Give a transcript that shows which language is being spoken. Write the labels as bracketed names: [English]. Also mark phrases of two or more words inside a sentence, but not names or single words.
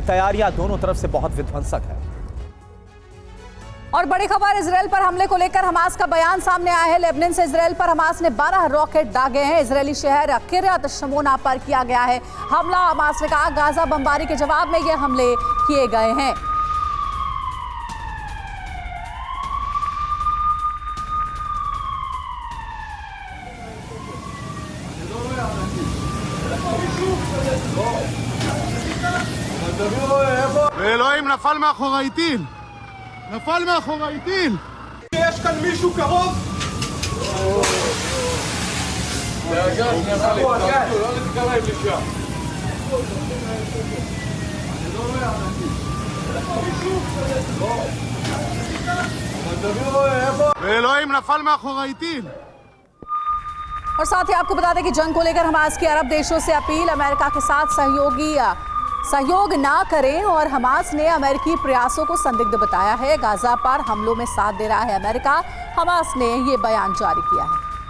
[Hindi] तैयारियां दोनों तरफ से बहुत विध्वंसक है। और बड़ी खबर, इजराइल पर हमले को लेकर हमास का बयान सामने आया है। लेबनान से इजराइल पर हमास ने 12 रॉकेट दागे हैं। इजरायली शहर किर्यात शमोना पर किया गया है हमला। हमास ने कहा गाजा बमबारी के जवाब में ये हमले किए गए हैं। [Hebrew] ואלוהים נפל מאחורי טיל, נפל מאחורי טיל. יש כאן מישהו קרוב? ואלוהים नफल מאחורי טיל. [Hindi] और साथ ही आपको बता दें कि जंग को लेकर हमास की अरब देशों से अपील, अमेरिका के साथ सहयोग ना करें। और हमास ने अमेरिकी प्रयासों को संदिग्ध बताया है। गाजा पर हमलों में साथ दे रहा है अमेरिका। हमास ने ये बयान जारी किया है।